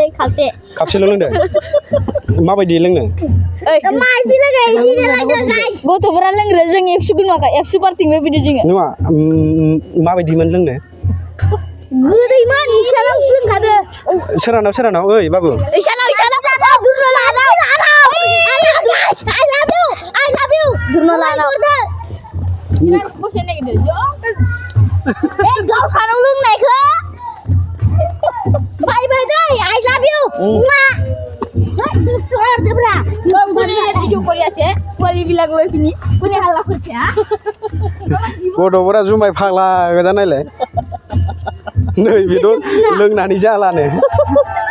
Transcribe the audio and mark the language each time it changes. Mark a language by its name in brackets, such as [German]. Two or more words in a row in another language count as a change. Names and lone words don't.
[Bodo] खाबसेल' लोंदों माबायदि लोंनो गथ'फोरा लोंग्रा जों एबसुखौ नुवाखै एबसु पार्टिंबो बिदि जोङो नङा माबायदिमोन लोंनो गोदैमोन इसानाव लोंखादो सोरानाव ओइ बाबु इसानाव [English] I love you [Bodo] दुरनो लानाव बसे नागिरदो गाव सानाव लोंनायखौ बाय दै [English] I love you [Bodo] गथ'फोरा जुमाय फाग्ला गोजा नायलाय नै बेथ' लोंनानै जालानो